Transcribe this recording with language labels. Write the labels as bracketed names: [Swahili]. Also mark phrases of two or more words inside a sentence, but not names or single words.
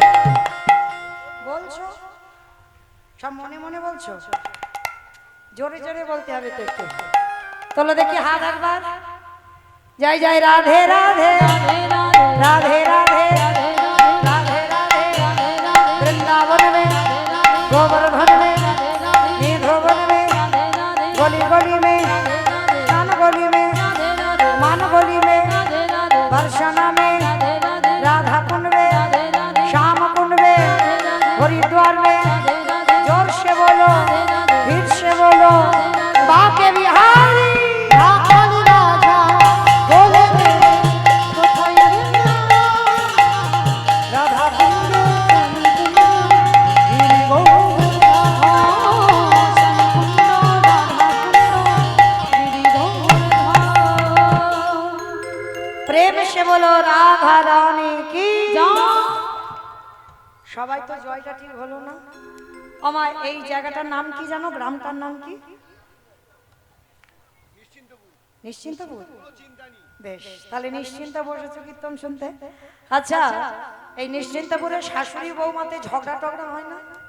[Bangla] বলছো সব মনে মনে বলছো জোরে জোরে বলতে হবে তো একটু তোলো দেখি হাত একবার জয় জয় রাধে রাধে রাধে রাধে राधे राधे রাধে राधे राधे রাধে রাধে [Hindi] वृंदावन में गोवर्धन में निधोवन में गली गली में कान गली में मान गली में बरसाना में राधा कुंड में श्याम कुंड में हरिद्वार में जोर से बोलो भीड़ से बोलो बाके बिहारी [Bangla] রাখাল রাজা বলে দে কোথায় বৃন্দাবন রাধা কুণ্ড গিরি গোবর্ধন [Hindi] प्रेम से बोलो [Bangla] সবাই তো জয়টা ঠিক হলো না। আমার এই জায়গাটার নাম কি জানো? গ্রামটার নাম কি? নিশ্চিন্তপুর। বেশ, তাহলে নিশ্চিন্ত বসেছো কীর্তন শুনতে। আচ্ছা, এই নিশ্চিন্তপুরে শাশুড়ি বৌমাতে ঝগড়া টগড়া হয় না?